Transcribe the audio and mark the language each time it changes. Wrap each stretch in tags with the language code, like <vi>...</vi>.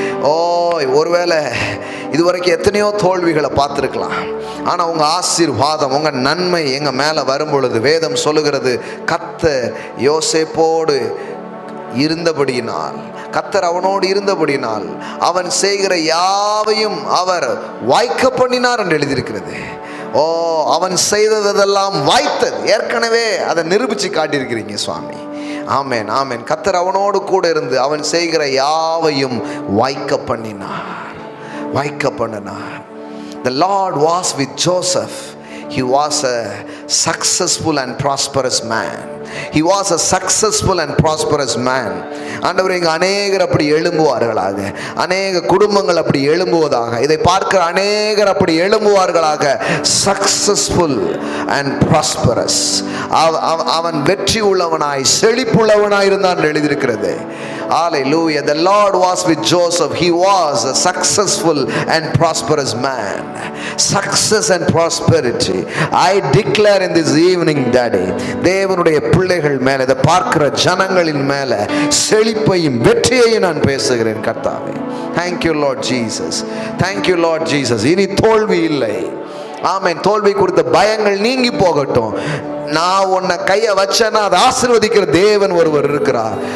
<ta>ஓ, ஒருவேளை இதுவரைக்கும் எத்தனையோ தோல்விகளை பார்த்துருக்கலாம், ஆனால் உங்கள் ஆசீர்வாதம், உங்கள் நன்மை எங்கள் மேலே வரும் பொழுது வேதம் சொல்லுகிறது, கர்த்தர் யோசேப்போடு இருந்தபடியினால், கர்த்தர் அவனோடு இருந்தபடியினால் அவன் செய்கிற யாவையும் அவர் வாய்க்க பண்ணினார் என்று எழுதியிருக்கிறது. ஓ, அவன் செய்ததெல்லாம் வாய்த்தது. ஏற்கனவே அதை நிரூபித்து காட்டியிருக்கிறீங்க சுவாமி. ஆமேன், ஆமேன். கர்த்தர் அவனோடு கூட இருந்து அவன் செய்கிற யாவையும் வாய்க்க பண்ணினார், வாய்க்க பண்ணினார்.</ta> <en>The Lord was with Joseph. He was a successful and prosperous man. He was a successful and prosperous man.</en> <ta>ஆண்டவர், இங்கே அநேகர் அப்படி எழும்புவார்களாக, அநேக குடும்பங்கள் அப்படி எழும்புவதாக, இதை பார்க்கிற அநேகர் அப்படி எழும்புவார்களாக.</ta> <en>Successful and prosperous.</en> <ta>அவன் வெற்றி உள்ளவனாய் செழிப்புள்ளவனாய் இருந்தான் எழுதியிருக்கிறது.</ta> <en>Hallelujah. The Lord was with Joseph. He was a successful and prosperous man. Success and prosperity. I declare in this evening, Daddy,</en> <ta>தேவனுடைய பிள்ளைகள் மேலே, இதை பார்க்கிற ஜனங்களின் மேலே செழிப்பையும் வெற்றியையும் நான் பேசுகிறேன் கர்த்தாவே.</ta> <en>Thank you Lord Jesus. Thank you Lord Jesus.</en> <ta>இனி தோல்வி இல்லை. ஆமென். தோல்வி குறித்த பயங்கள் நீங்கி போகட்டும். நான் உன்னை கையை வச்சேன்னா அதை ஆசீர்வதிக்கிற தேவன் ஒருவர் இருக்கிறார்.</ta>